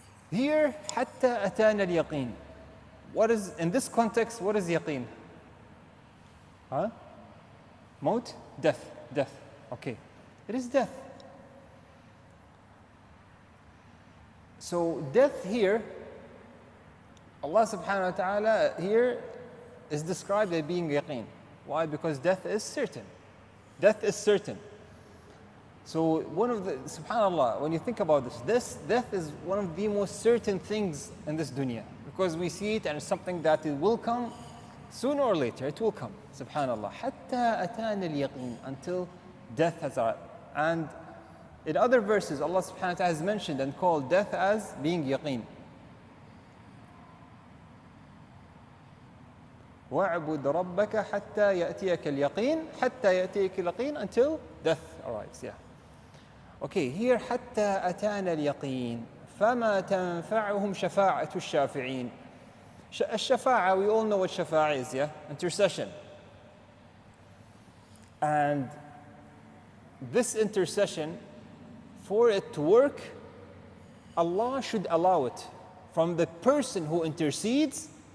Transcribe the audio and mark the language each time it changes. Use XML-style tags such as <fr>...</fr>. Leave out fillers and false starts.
<en>Here,</en> <ar>حتى أتانا اليقين.</ar> <en>What is, in this context, what is yaqeen? Huh? Maut? Death. Okay. It is death. So death here, Allah subhanahu wa ta'ala here is described as being yaqeen. Why? Because death is certain. Death is certain. So one of the, subhanAllah, when you think about this death is one of the most certain things in this dunya. Because we see it and it's something that it will come sooner or later, it will come.</en> <ar>Subhanallah. حَتَّى أَتَانَ الْيَقِينَ.</ar> <en>Until death has arrived. And in other verses, Allah subhanahu wa ta'ala has mentioned and called death as being yaqeen.</en> <ar>وَاعْبُدْ رَبَّكَ حَتَّى يَأْتِيَكَ الْيَقِينَ. حَتَّى يَأْتِيَكَ الْيَقِينَ.</ar> <en>Until death arrives. Yeah. Okay, here</en> <ar>حَتَّى أَتَانَ الْيَقِينَ. فَمَا تَنْفَعُهُمْ شَفَاعَةُ الشَّافِعِينَ.</ar> <en>Shafa'a, we all know what shafa'a is, yeah? Intercession. And this intercession, for it to work, Allah should allow it from the person who intercedes.</en>